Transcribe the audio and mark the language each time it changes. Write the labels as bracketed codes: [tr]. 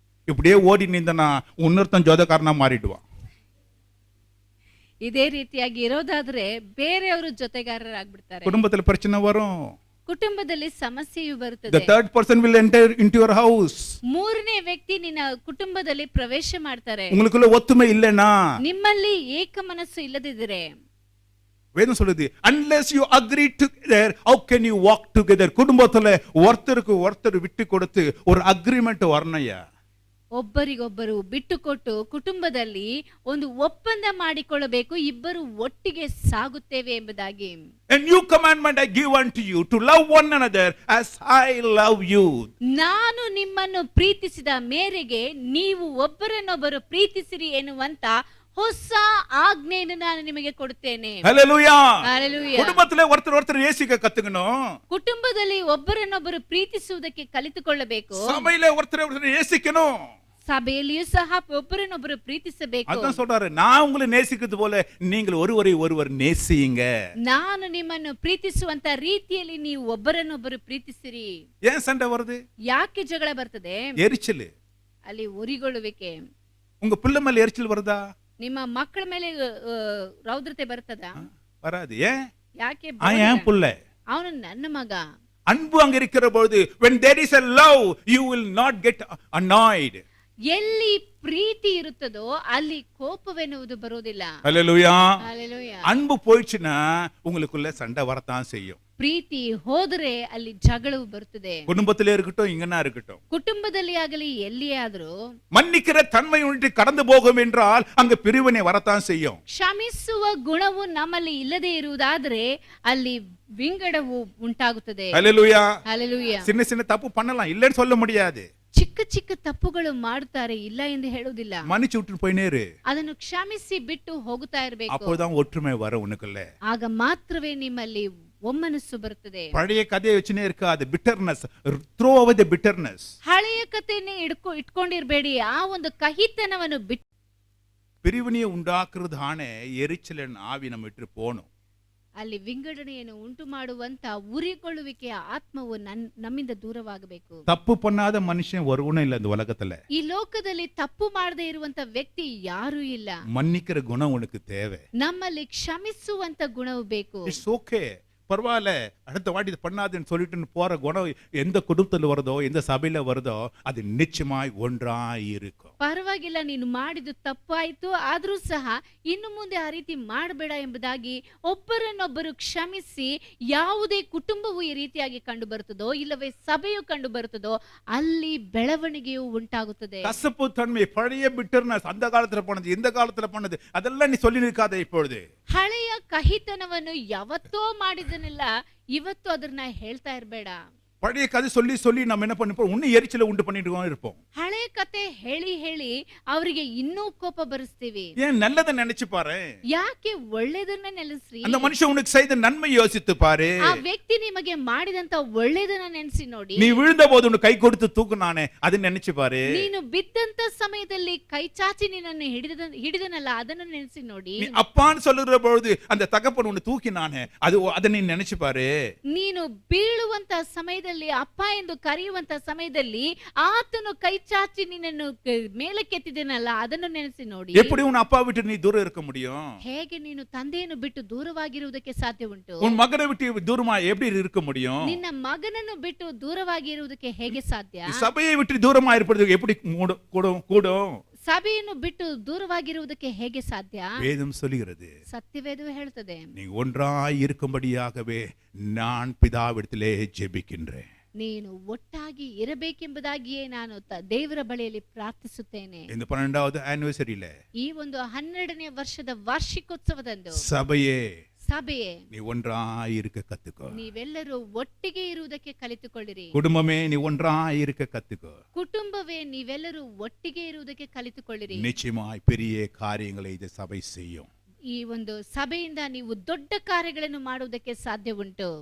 [ta] இப்படியே ஓடி நின்றனா இன்னொருத்தன் ஜோதக்காரனா மாறிடுவான். [kn] ಇದೇ ರೀತಿಯಾಗಿ ಇರೋದಾದ್ರೆ ಬೇರೆಯವರು ಜೊತೆಗಾರರಾಗ್ಬಿಡ್ತಾರೆ. [ta] குடும்பத்துல பிரச்சனை வரும். [kn] ಕುಟುಂಬದಲ್ಲಿ ಸಮಸ್ಯೆಯು [en] The [kn] ಬರುತ್ತದೆ. [en] third person will enter into your house. [kn] ಮೂರನೇ ವ್ಯಕ್ತಿ ನಿನ್ನ ಕುಟುಂಬದಲ್ಲಿ ಪ್ರವೇಶ ಮಾಡ್ತಾರೆ. [ta] உங்களுக்குள்ள ஒத்துமை இல்லைனா, [kn] ನಿಮ್ಮಲ್ಲಿ ಏಕ ಮನಸ್ಸು ಇಲ್ಲದಿದ್ದರೆ, [ta] வேதம் சொல்லுது, [en] unless you agree together how can you walk together? [ta] குடும்பத்துல ஒருத்தருக்கு ஒருத்தர் விட்டு கொடுத்து ஒரு அக்ரிமெண்ட் வரணும்யா. [kn] ಒಬ್ಬರಿಗೊಬ್ಬರು ಬಿಟ್ಟುಕೊಟ್ಟು ಕುಟುಂಬದಲ್ಲಿ ಒಂದು ಒಪ್ಪಂದ ಮಾಡಿಕೊಳ್ಳಬೇಕು, ಇಬ್ಬರು ಒಟ್ಟಿಗೆ ಸಾಗುತ್ತೇವೆ ಎಂಬುದಾಗಿ. [en] A new commandment I give unto you, to love one another as I love you. [kn] ನಾನು ನಿಮ್ಮನ್ನು ಪ್ರೀತಿಸಿದ ಮೇರೆಗೆ ನೀವು ಒಬ್ಬರನ್ನೊಬ್ಬರು ಪ್ರೀತಿಸಿರಿ ಎನ್ನುವಂತ ಹೊಸ ಆಜ್ಞೆಯನ್ನು ನಾನು ನಿಮಗೆ ಕೊಡುತ್ತೇನೆ. [en] Hallelujah. Hallelujah. [ta] குடும்பத்துல ஒருத்தர் நேசிக்க கத்துக்கணும். [kn] ಕುಟುಂಬದಲ್ಲಿ ಒಬ್ಬರನ್ನೊಬ್ಬರು ಪ್ರೀತಿಸುವುದಕ್ಕೆ ಕಲಿತುಕೊಳ್ಳಬೇಕು. [ta] சபையில ஒருத்தர் நேசிக்கணும். [kn] ಸಭೆಯಲ್ಲಿಯೂ ಸಹ ಒಬ್ಬರನ್ನೊಬ್ಬರು ಪ್ರೀತಿಸಬೇಕು. [ta] அதான் சொல்றாரு, நான் உங்களை நேசிக்கிறது போல நீங்கள் ஒருவரை ஒருவர் நேசியுங்க. [kn] ನಾನು ನಿಮ್ಮನ್ನು ಪ್ರೀತಿಸುವಂತ ರೀತಿಯಲ್ಲಿ ನೀವು ಒಬ್ಬರನ್ನೊಬ್ಬರು ಪ್ರೀತಿಸಿರಿ. [ta] ஏன் சண்டை வருது? [kn] ಯಾಕೆ ಜಗಳ ಬರ್ತದೆ? [ta] எரிச்சல். [kn] ಅಲ್ಲಿ ಉರಿಗೊಳ್ಳುವಿಕೆ. [ta] உங்க பிள்ளை மேல எரிச்சல் வருதா? [kn] ನಿಮ್ಮ ಮಕ್ಕಳ ಮೇಲೆ ರೌದ್ರತೆ ಬರ್ತದಾ? [ta] வராது. ஏன்? [kn] ಯಾಕೆ? [ta] ஏன் புள்ள? [kn] ಅವನು ನನ್ನ ಮಗ. [ta] அன்பு அங்க இருக்கிற பொழுது, [en] when there is a love you will not get annoyed. [kn] ಎಲ್ಲಿ ಪ್ರೀತಿ ಇರುತ್ತದೋ ಅಲ್ಲಿ ಕೋಪವೆನ್ನುವುದು ಬರೋದಿಲ್ಲ. [ta] ஹல்லேலூயா. [kn] ಹಲ್ಲೆಲೂಯಾ. [ta] அன்பு போயிடுச்சுனா உங்களுக்குள்ள சண்டை வரத்தான் செய்யும். [kn] ಪ್ರೀತಿ ಹೋದರೆ ಅಲ್ಲಿ ಜಗಳವು ಬರುತ್ತದೆ. [ta] குடும்பத்திலே இருக்கட்டும், இங்கனா இருக்கட்டும், [kn] ಕುಟುಂಬದಲ್ಲಿ ಆಗಲಿ ಎಲ್ಲಿಯೇ ಆದರೂ [ta] மன்னிக்கிற தன்மை உண்டு கடந்து போகும் என்றால் அங்க பிரிவினை வரத்தான் செய்யும். [kn] ಕ್ಷಮಿಸುವ ಗುಣವು ನಮ್ಮಲ್ಲಿ ಇಲ್ಲದೆ ಇರುವುದಾದ್ರೆ ಅಲ್ಲಿ ವಿಂಗಡವು ಉಂಟಾಗುತ್ತದೆ. [ta] ஹல்லேலூயா. [kn] ಹಲ್ಲೆಲೂಯಾ. [ta] சின்ன சின்ன தப்பு பண்ணலாம், இல்லன்னு சொல்ல முடியாது. [kn] ಚಿಕ್ಕ ಚಿಕ್ಕ ತಪ್ಪುಗಳು ಮಾಡುತ್ತಾರೆ, ಇಲ್ಲ ಎಂದು ಹೇಳುವುದಿಲ್ಲ. [ta] மன்னிச்சு விட்டு போயினே இரு. [kn] ಅದನ್ನು ಕ್ಷಮಿಸಿ ಬಿಟ್ಟು ಹೋಗುತ್ತಾ ಇರಬೇಕು. [ta] அப்போதான் ஒற்றுமை வரும் உனக்குள்ள. [kn] ಆಗ ಮಾತ್ರವೇ ನಿಮ್ಮಲ್ಲಿ ಒಮ್ಮನಸ್ಸು ಬರುತ್ತದೆ. [ta] பழைய கதையை வச்சுனே இருக்காது. [en] bitterness, throw away the bitterness. [kn] ಹಳೆಯ ಕಥೆಯನ್ನೇ ಇಟ್ಕೊಂಡಿರ್ಬೇಡಿ, ಆ ಒಂದು ಕಹಿತನವನ್ನು ಬಿಟ್ಟು. [ta] பிரிவினையை உண்டாக்குறதான எரிச்சலன் ஆவி நம்ம விட்டு போகணும். [kn] ಅಲ್ಲಿ ವಿಂಗಡಣೆಯನ್ನು ಉಂಟು ಮಾಡುವಂತ ಉರಿಗೊಳ್ಳುವಿಕೆಯ ಆತ್ಮವು ನಮ್ಮಿಂದ ದೂರವಾಗಬೇಕು. [ta] தப்பு பண்ணாத மனுஷன் ஒருவனும் இல்ல இந்த உலகத்துல. [kn] ಈ ಲೋಕದಲ್ಲಿ ತಪ್ಪು ಮಾಡದೇ ಇರುವಂತ ವ್ಯಕ್ತಿ ಯಾರೂ ಇಲ್ಲ. [ta] மன்னிக்கிற குணம் உனக்கு தேவை. [kn] ನಮ್ಮಲ್ಲಿ ಕ್ಷಮಿಸುವಂತ ಗುಣವು ಬೇಕು. [en] It's okay. [ta] பரவாயில்ல அடுத்த வாட்டி இது பண்ணாதுன்னு சொல்லிட்டு போற குணம் எந்த குடும்பத்தில் வருதோ எந்த சபையில வருதோ அது நிச்சயமாய் ஒன்றாய் இருக்கும். [kn] ಪರವಾಗಿಲ್ಲ, ನೀನು ಮಾಡಿದ್ದು ತಪ್ಪಾಯ್ತು, ಆದ್ರೂ ಸಹ ಇನ್ನು ಮುಂದೆ ಆ ರೀತಿ ಮಾಡಬೇಡ ಎಂಬುದಾಗಿ ಒಬ್ಬರನ್ನೊಬ್ಬರು ಕ್ಷಮಿಸಿ, ಯಾವುದೇ ಕುಟುಂಬವು ಈ ರೀತಿಯಾಗಿ ಕಂಡು ಬರುತ್ತದೋ ಇಲ್ಲವೇ ಸಭೆಯು ಕಂಡು ಬರುತ್ತದೋ ಅಲ್ಲಿ ಬೆಳವಣಿಗೆಯು ಉಂಟಾಗುತ್ತದೆ. [ta] கசப்பு தன்மை, பழைய பிட்டர்னஸ், அந்த காலத்துல பண்ணது இந்த காலத்துல பண்ணது அதெல்லாம் நீ சொல்லி நிற்காத. இப்பொழுது [kn] ಹಳೆಯ ಕಹಿತನವನ್ನು ಯಾವತ್ತೋ ಮಾಡಿದನೆಲ್ಲ ಇವತ್ತು ಅದನ್ನ ಹೇಳ್ತಾ ಇರಬೇಡ. [ta] பழைய கதை சொல்லி சொல்லி நம்ம என்ன பண்ணிப்போம், இன்னும் எரிச்சலை உண்டு பண்ணிட்டு இருப்போம். [kn] ಹಳೆ ಕತೆ ಹೇಳಿ ಹೇಳಿ ಅವರಿಗೆ ಇನ್ನೂ ಕೋಪ ಬರಿಸ್ತೀವಿ. [ta] ஏன் நல்லதை நினைச்சு பாரு, [kn] ಯಾಕೆ ಒಳ್ಳೆದನ್ನ ನೆನೆಸ್ರಿ. [ta] அந்த மனுஷன் உனக்கு செய்த நன்மை யோசித்து பாரு. [kn] ಆ ವ್ಯಕ್ತಿ ನಿಮಗೆ ಮಾಡಿದಂತ ಒಳ್ಳೆದನ್ನ ನೆನೆಸಿ ನೋಡಿ. [ta] நீ விழுந்த போது உனக்கு கை கொடுத்து தூக்குனானே அதை நினைச்சு பாரு. [kn] ನೀನು ಬಿದ್ದಂತ ಸಮಯದಲ್ಲಿ ಕೈ ಚಾಚಿ ನಿನ್ನನ್ನು ಹಿಡಿದನಲ್ಲ ಅದನ್ನು ನೆನೆಸಿ ನೋಡಿ. [ta] நீ அப்பான்னு சொல்லுற பொழுது அந்த தகப்பன் உன்னை தூக்கினானே அதை நீ நினைச்சு பாரு. [kn] ನೀನು ಬೀಳುವಂತ ಸಮಯದಲ್ಲಿ ಅಪ್ಪ ಎಂದು ಕರೆಯುವಂತ ಸಮಯದಲ್ಲಿ ಆತನು ಕೈ ಚಾಚಿ ನಿನ್ನನ್ನು ಮೇಲಕ್ಕೆತ್ತಿದನಲ್ಲ ಅದನ್ನು ನೆನೆಸಿ ನೋಡಿ. [ta] எப்படி உன் அப்பா விட்டு நீ தூரம் இருக்க முடியும்? [kn] ಹೇಗೆ ನೀನು ತಂದೆಯನ್ನು ಬಿಟ್ಟು ದೂರವಾಗಿರುವುದಕ್ಕೆ ಸಾಧ್ಯ ಉಂಟು? [ta] உன் மகனை விட்டு தூரமா எப்படி இருக்க முடியும்? [kn] ನಿನ್ನ ಮಗನನ್ನು ಬಿಟ್ಟು ದೂರವಾಗಿರುವುದಕ್ಕೆ ಹೇಗೆ ಸಾಧ್ಯ? [ta] சபையை விட்டு தூரமா இருப்பதுக்கு எப்படி கூடும்? [kn] ಸಭೆಯನ್ನು ಬಿಟ್ಟು ದೂರವಾಗಿರುವುದಕ್ಕೆ ಹೇಗೆ ಸಾಧ್ಯ? [ta] வேதம் சொல்லுகிறது, [kn] ಸತ್ಯವೇದವು ಹೇಳುತ್ತದೆ, [ta] நீ ஒன்றாய் இருக்கும்படியாகவே நான் பிதாவிடத்திலே ஜெபிக்கின்றேன். [kn] ನೀನು ಒಟ್ಟಾಗಿ ಇರಬೇಕೆಂಬುದಾಗಿಯೇ ನಾನು ದೇವರ ಬಳಿಯಲ್ಲಿ ಪ್ರಾರ್ಥಿಸುತ್ತೇನೆ. [ta] இந்த 12வது ಆನಿವರ್ಸರಿயில [kn] ಈ ಒಂದು 12ನೇ ವರ್ಷದ ವಾರ್ಷಿಕೋತ್ಸವದಂದು ಸಭೆಯೇ [ta] நீ ஒன்றாய் இருக்க கத்துக்கோ. [kn] ನೀವೆಲ್ಲರೂ ಒಟ್ಟಿಗೆ ಇರುವುದಕ್ಕೆ ಕಲಿತುಕೊಳ್ಳಿರಿ. [ta] குடும்பமே நீ ஒன்றாய் இருக்க கத்துக்கோ. [kn] ಕುಟುಂಬವೇ ನೀವೆಲ್ಲರೂ ಒಟ್ಟಿಗೆ ಇರುವುದಕ್ಕೆ ಕಲಿತುಕೊಳ್ಳಿರಿ. [ta] நிச்சயமாய் பெரிய காரியங்களை இந்த சபை செய்யும். [kn] ಈ ಒಂದು ಸಭೆಯಿಂದ ನೀವು ದೊಡ್ಡ ಕಾರ್ಯಗಳನ್ನು ಮಾಡುವುದಕ್ಕೆ ಸಾಧ್ಯ ಉಂಟು.